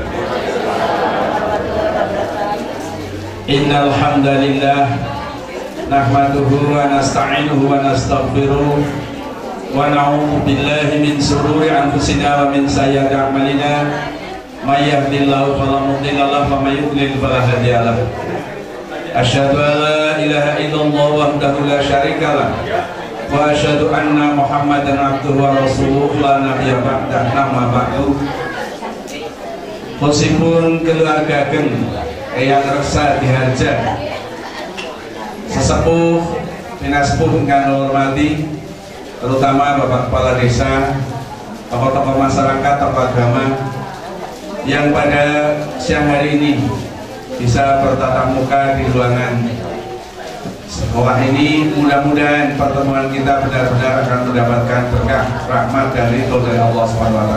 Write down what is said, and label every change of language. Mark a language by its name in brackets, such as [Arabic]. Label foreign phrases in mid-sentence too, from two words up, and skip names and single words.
[Arabic] إن الحمد لله نحمده ونستعينه ونستغفره ونعوذ بالله من شرور أنفسنا ومن سيئات أعمالنا من يهده الله فلا مضل له ومن يضلل فلا هادي له. أشهد أن لا إله إلا الله وحده لا شريك له وأشهد أن محمدا عبده ورسوله لا نبي بعده. أما بعد. [Javanese] Khususipun keluargaken Eyang Reksa Diharja, sesepuh pinasepuh ingkang hormati, [Indonesian] terutama Bapak Kepala Desa, tokoh-tokoh masyarakat, tokoh agama yang pada siang hari ini bisa bertatap muka di ruangan sekolah ini. Mudah-mudahan pertemuan kita benar-benar akan mendapatkan berkah, rahmat dan ridho dari Allah SWT.